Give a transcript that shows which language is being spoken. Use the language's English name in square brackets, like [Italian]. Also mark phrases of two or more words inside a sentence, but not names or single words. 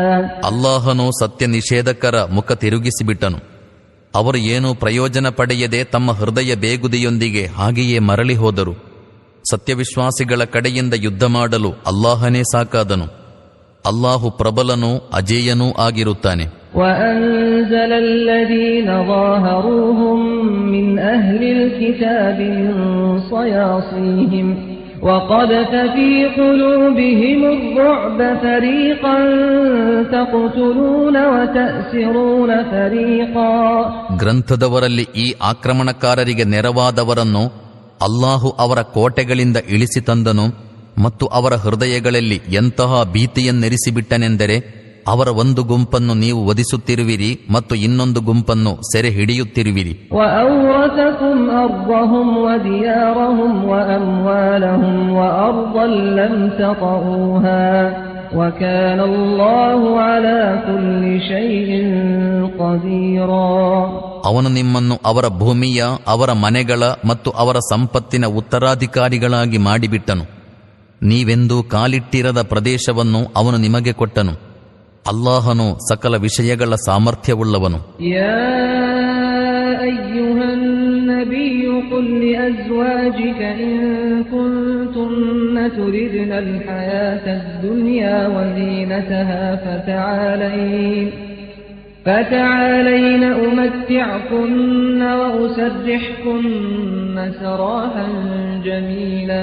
[Kannada] ಅಲ್ಲಾಹನು ಸತ್ಯ ನಿಷೇಧಕರ ಮುಖ ತಿರುಗಿಸಿಬಿಟ್ಟನು. ಅವರು ಏನೂ ಪ್ರಯೋಜನ ಪಡೆಯದೆ ತಮ್ಮ ಹೃದಯ ಬೇಗುದಿಯೊಂದಿಗೆ ಹಾಗೆಯೇ ಮರಳಿ ಹೋದರು. ಸತ್ಯವಿಶ್ವಾಸಿಗಳ ಕಡೆಯಿಂದ ಯುದ್ಧ ಮಾಡಲು ಅಲ್ಲಾಹನೇ ಸಾಕಾದನು. ಅಲ್ಲಾಹು ಪ್ರಬಲನೂ ಅಜೇಯನೂ ಆಗಿರುತ್ತಾನೆ. [Arabic] وأنزل الذين ظاهروهم من أهل الكتاب من صياصيهم وقذف في قلوبهم الرعب فريقا تقتلون وتأسرون فريقا. [Kannada] ಗ್ರಂಥದವರಲ್ಲಿ ಈ ಆಕ್ರಮಣಕಾರರಿಗೆ ನೆರವಾದವರನ್ನು ಅಲ್ಲಾಹು ಅವರ ಕೋಟೆಗಳಿಂದ ಇಳಿಸಿ ತಂದನು ಮತ್ತು ಅವರ ಹೃದಯಗಳಲ್ಲಿ ಎಂತಹ ಭೀತಿಯನ್ನೆರಿಸಿಬಿಟ್ಟನೆಂದರೆ ಅವರ ಒಂದು ಗುಂಪನ್ನು ನೀವು ವಧಿಸುತ್ತಿರುವಿರಿ ಮತ್ತು ಇನ್ನೊಂದು ಗುಂಪನ್ನು ಸೆರೆ ಹಿಡಿಯುತ್ತಿರುವಿರಿ. [Arabic] وأورثكم أرضهم وديارهم وأموالهم وأرضا لم تطئوها وكان الله على كل شيء قديرا. [Kannada] ಅವನು ನಿಮ್ಮನ್ನು ಅವರ ಭೂಮಿಯ, ಅವರ ಮನೆಗಳ ಮತ್ತು ಅವರ ಸಂಪತ್ತಿನ ಉತ್ತರಾಧಿಕಾರಿಗಳಾಗಿ ಮಾಡಿಬಿಟ್ಟನು. ನೀವೆಂದೂ ಕಾಲಿಟ್ಟಿರದ ಪ್ರದೇಶವನ್ನು ಅವನು ನಿಮಗೆ ಕೊಟ್ಟನು. ಅಲ್ಲಾಹನು ಸಕಲ ವಿಷಯಗಳ ಸಾಮರ್ಥ್ಯವುಳ್ಳವನು. [Arabic] يا أيها النبي قل لأزواجك إن كنتن تردن الحياة الدنيا وزينتها فتعالين أمتعكن وأسرحكن سراحا جميلا.